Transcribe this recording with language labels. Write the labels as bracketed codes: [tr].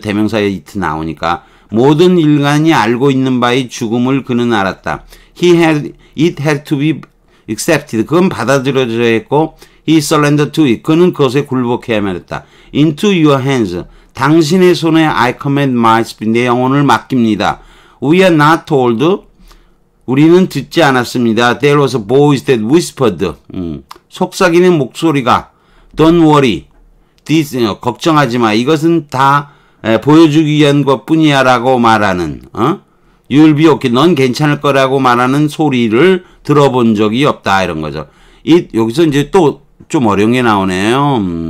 [ko] 대명사에 it 나오니까 모든 인간이 알고 있는 바의 죽음을 그는 알았다. [en] It had to be accepted. [ko] 그건 받아들여져야 했고 [en] he surrendered to it. [ko] 그는 그것에 굴복해야만 했다. [en] Into your hands. [ko] 당신의 손에 [en] I command my spirit. [ko] 내 영혼을 맡깁니다. [en] We are not told. [ko] 우리는 듣지 않았습니다. [en] There was a voice that whispered. [ko] 속삭이는 목소리가 [en] Don't worry. This, [ko] 걱정하지 마. 이것은 다 보여주기 위한 것뿐이야 라고 말하는 [en] You'll be okay. [ko] 넌 괜찮을 거라고 말하는 소리를 들어본 적이 없다. 이런 거죠. 여기서 이제 또 좀 어려운 게 나오네요.